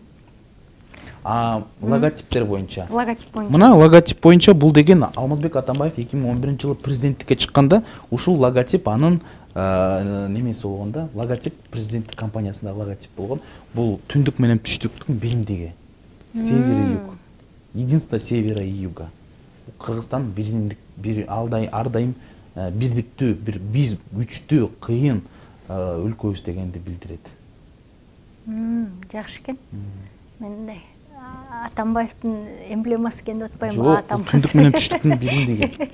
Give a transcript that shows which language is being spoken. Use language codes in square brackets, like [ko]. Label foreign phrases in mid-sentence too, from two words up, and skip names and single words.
[ky] Логотиптер боюнча. Мына логотип боюнча бул деген Алмазбек Атамбаев 2011-жылы президенттикке чыкканда ушул логотип анын немеси болгон да. Логотип президенттик компаниясындагы логотип болгон. Бул түндүк менен түштүктүн биримдиги. [ru] Север и юг. Единство севера и юга. [ky] Кыргызстан ар дайым бирдиктүү, биз күчтүү, кыйын өлкөбүз дегенди билдирет. Жакшы экен. Мен Атамбаевдин эмблемасы экен деп атпайм, Жок, түндүк менен түштүктүн биримдиги.